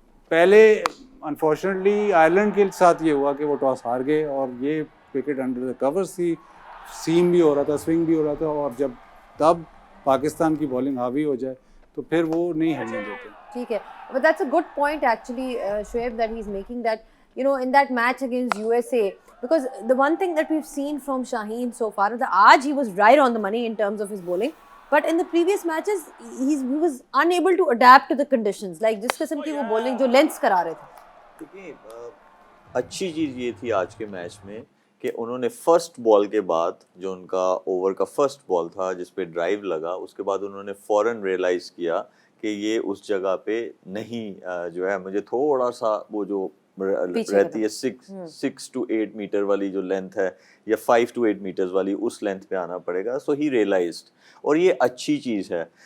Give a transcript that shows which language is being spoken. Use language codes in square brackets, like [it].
[ur] پہلے unfortunately Ireland کے ساتھ یہ ہوا کہ وہ ٹاس ہار گئے اور یہ وکٹ انڈر دا کورس تھی, سیم بھی ہو رہا تھا, سوئنگ بھی ہو رہا تھا, اور جب تب پاکستان کی بالنگ حاوی ہو جائے تو پھر وہ نہیں ہلنے دیتے. ٹھیک ہے, [en] but that's a good point actually, Shoaib, that he's making, that you know in that match against USA, because the one thing that we've seen from Shaheen so far is that aaj he was right on the money in terms of his bowling, but in the previous matches he was unable to adapt to the conditions, like [ur] جس قسم کی وہ bowling جو lengths کرا رہے تھے. دیکھیں اچھی چیز یہ تھی آج کے میچ میں کہ انہوں نے فرسٹ بال کے بعد جو ان کا اوور کا فرسٹ بال تھا جس پہ ڈرائیو لگا, اس کے بعد انہوں نے فوراً ریئلائز کیا کہ یہ اس جگہ پہ نہیں جو ہے مجھے تھوڑا سا وہ جو رہتی ہے 6 to 8 میٹر والی جو لینتھ ہے یا 5 to 8 میٹرز والی اس لینتھ پہ آنا پڑے گا. [en] so he realised, [ur] اور یہ اچھی چیز ہے.